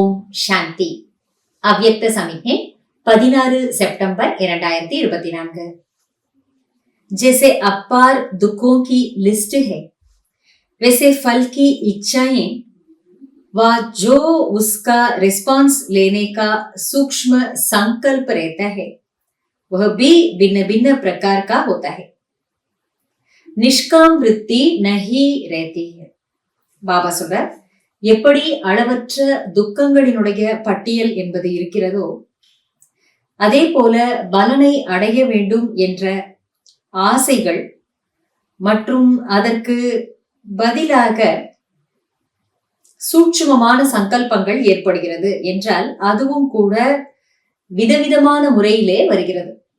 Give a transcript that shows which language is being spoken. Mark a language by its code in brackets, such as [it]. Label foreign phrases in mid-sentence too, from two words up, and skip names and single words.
[ta] சாந்தி. அவ்யக்த சமிக்ஞை 16 செப்டம்பர் 2024. [hi] जैसे अपार दुखों की लिस्ट है वैसे फल की इच्छाएं व जो उसका रिस्पॉन्स लेने का सूक्ष्म संकल्प रहता है वह भी भिन्न भिन्न प्रकार का होता है. निष्काम वृत्ति नहीं रहती है. [ta] பாபா சொல்றார், எப்படி அளவற்ற துக்கங்களினுடைய பட்டியல் என்பது இருக்கிறதோ அதே போல பலனை அடைய வேண்டும் என்ற ஆசைகள் மற்றும் அதற்கு பதிலாக சூட்சுமமான சங்கல்பங்கள் ஏற்படுகிறது என்றால் அதுவும் கூட விதவிதமான முறையிலே வருகிறது.